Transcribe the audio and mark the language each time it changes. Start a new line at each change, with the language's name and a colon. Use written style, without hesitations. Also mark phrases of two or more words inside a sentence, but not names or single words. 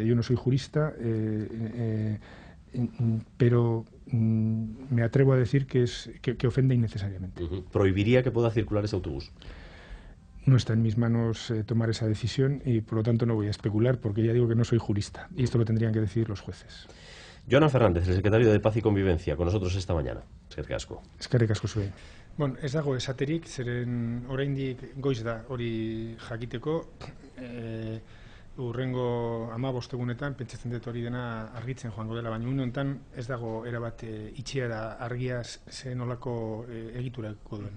Spanish: Yo no soy jurista, pero me atrevo a decir que ofende innecesariamente. ¿Prohibiría que pueda circular ese autobús? No está en mis manos tomar esa decisión y por lo tanto no voy a especular porque ya digo que no soy jurista y esto lo tendrían que decidir los jueces. Jonan Fernández, el secretario de Paz y Convivencia, con nosotros esta mañana.
Basque: Eskerrik asko. Eskerrik asko zuei. Bueno, ez dago esaterik, zeren oraindik goiz da hori jakiteko. Urrengo 15 egunetan, pentsatzen dut hori dena argitzen joango dela, baina une honetan ez dago erabat itxiera argia ze nolako egiturako duen.